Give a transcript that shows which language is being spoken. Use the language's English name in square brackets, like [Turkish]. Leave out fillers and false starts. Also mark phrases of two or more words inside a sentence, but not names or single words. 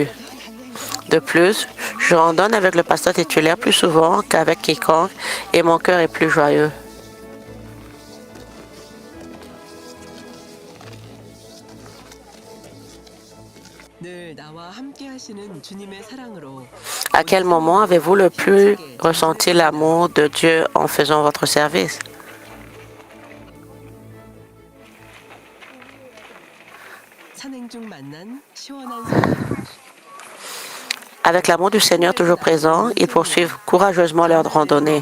[French] De plus, je randonne avec le pasteur titulaire plus souvent qu'avec quiconque et mon cœur est plus joyeux. [Korean] 늘 나와 함께 하시는 주님의 사랑으로 [French] À quel moment avez-vous le plus ressenti l'amour de Dieu en faisant votre service? [Korean] 산행 중 만난 시원한 산길 [French] Avec l'amour du Seigneur toujours présent, ils poursuivent courageusement leur randonnée.